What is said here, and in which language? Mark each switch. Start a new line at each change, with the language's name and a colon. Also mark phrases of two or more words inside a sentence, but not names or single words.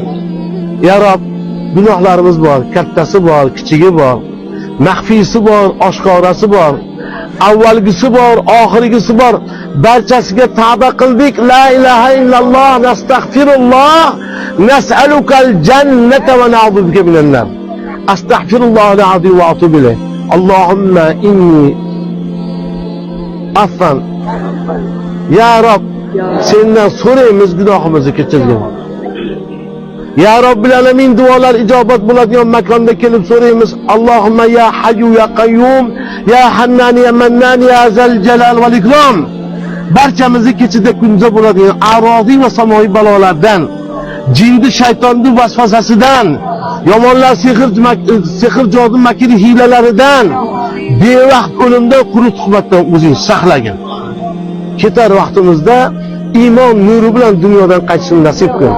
Uzbek: Ya Rab, gunohlarimiz bor, kattasi bor, kichigi bor, maxfiysi bor, oshkorasi bor, avvalgisi bor, oxirgisi bor. Barchasiga tavba qildik.
Arabic: لا إله إلا الله، نستغفر الله، نسألك الجنة ونعوذ بك من النار. أستغفر الله العظيم وأتوب إليه. اللهم إني عفان. يا رب,
Uzbek: sendan so'raymiz, gunohimizni kechirgin.
Arabic: يا رب العالمين,
Uzbek: duolar ijobat bo'ladigan makonda kelib so'raymiz.
Arabic: اللهم يا حي يا قيوم، يا حنان يا منان، يا ذا الجلال والإكرام.
Uzbek: Barchamizni kechida kunza bo'ladigan aroziy va samoviy balolardan, jinni shaytonning vasvasasidan, yomonlar sehr jodu makr hiylalaridan, bevaqt o'limdan, quruq suhbatdan o'zing saqlagin. Ketar vaqtimizda iymon nuri bilan dunyodan qaytishni nasib qil.